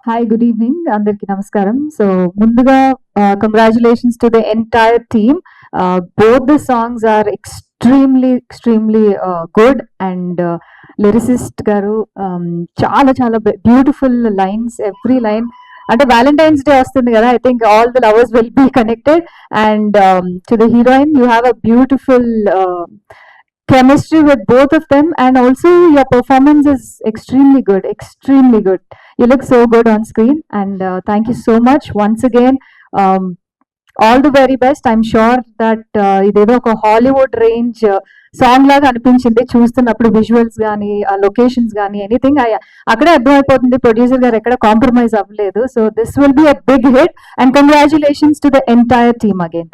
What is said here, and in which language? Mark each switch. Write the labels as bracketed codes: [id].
[en] hi, good evening [te] అందరికి నమస్కారం. [en] So ముందుగా congratulations to the entire team. Both the songs are extremely good, and lyricist garu [te] చాలా చాలా [en] Beautiful lines, every line. [te] అంటే Valentine's day వస్తుంది కదా, [en] I think all the lovers will be connected. And to the heroine, you have a beautiful chemistry with both of them, and also your performance is extremely good. You look so good on screen, and thank you so much once again. All the very best. I'm sure that [te] idedo oka Hollywood range song laga అనిపించింది చూస్తున్నప్పుడు, visuals గానీ, locations గానీ, anything అక్కడే అర్థమైపోతుంది producer గారు ఎక్కడ compromise అవ్వలేదు. [en] So this will be a big hit, and congratulations to the entire team again.